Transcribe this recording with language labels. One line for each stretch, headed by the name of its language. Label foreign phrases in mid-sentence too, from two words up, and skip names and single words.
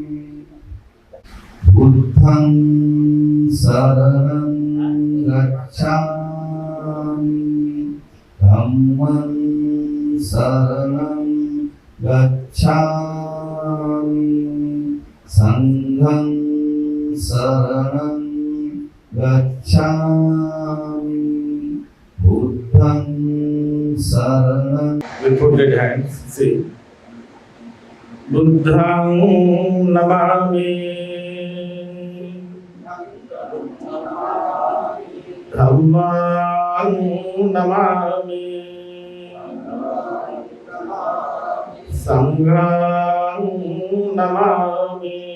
Pali: Buddhang saranam gacchami, Dhammang saranam gacchami, Sanghang saranam gacchami, Buddhang saranam.
English: We put the hands, see.
Pali: Buddhang namami, Dhammang namami, Sanghang namami,